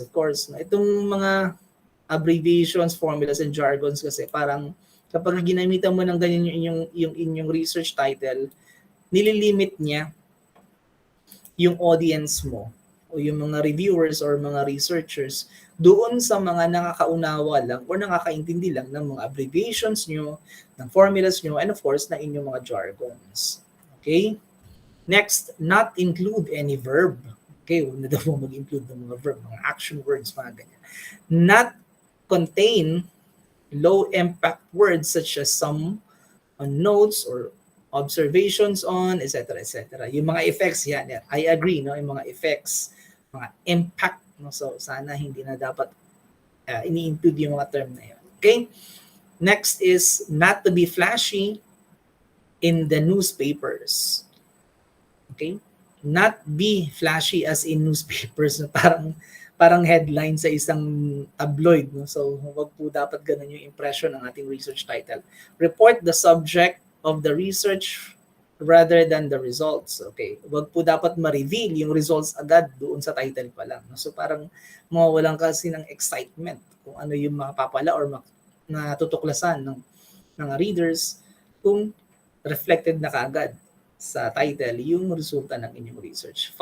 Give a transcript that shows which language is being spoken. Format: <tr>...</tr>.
<tl>Of course, itong mga abbreviations, formulas, and jargons kasi parang kapag ginamitan mo ng ganyan yung inyong research title, nililimit niya yung audience mo o yung mga reviewers or mga researchers doon sa mga nakakaunawa lang or nakakaintindi lang ng mga abbreviations nyo, ng formulas nyo, and of course, na inyong mga jargons. Okay?</tl> <en>Next, not include any verb.</en> <tl>Okay, huwag na daw mag-include ng mga verb, mga action words, mga ganyan.</tl> <en>Not contain low-impact words such as some on notes or observations on, etc., etc.</en> <tl>Yung mga effects, yan.</tl> <en>I agree,</en> <tl>no? Yung mga effects, mga impact, no? So, sana hindi na dapat ini-include yung mga term na yun.</tl> <en>Okay? Next is not to be flashy in the newspapers. Okay? Not be flashy as in newspapers, no?</en> <tl>Parang headline sa isang tabloid, no? So, wag po dapat ganun yung impression ng ating research title.</tl> <en>Report the subject of the research rather than the results.</en> <tl>Okay? Wag po dapat ma-reveal yung results agad doon sa title pa lang. So parang mawawalan kasi ng excitement kung ano yung mapapala or natutuklasan ng mga readers kung reflected na kaagad sa title yung resulta ng inyong research.</tl>